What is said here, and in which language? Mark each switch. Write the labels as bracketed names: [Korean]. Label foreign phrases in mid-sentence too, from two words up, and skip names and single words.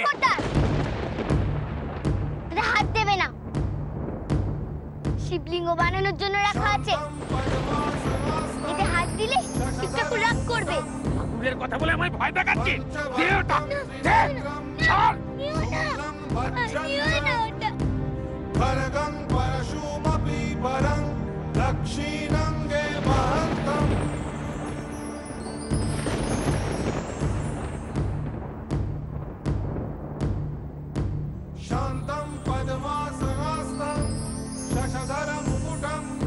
[Bangla] খবরদার, এটা হাত দেবে না। শিবলিঙ্গ বানানোর জন্য রাখা আছে। এতে হাত দিলে শিবটা রাগ করবে। ঠাকুরের কথা বলে আমায় ভয় দেখাচ্ছিস? দে ওটা, দে, ছাড়। নিও না, নিও না ওটা। [Sanskrit] भर्गं परशुमपि परं दक्षिणङ्गे महन्तम् शान्तं पद्मासनास्तं शशधरं मुकुटं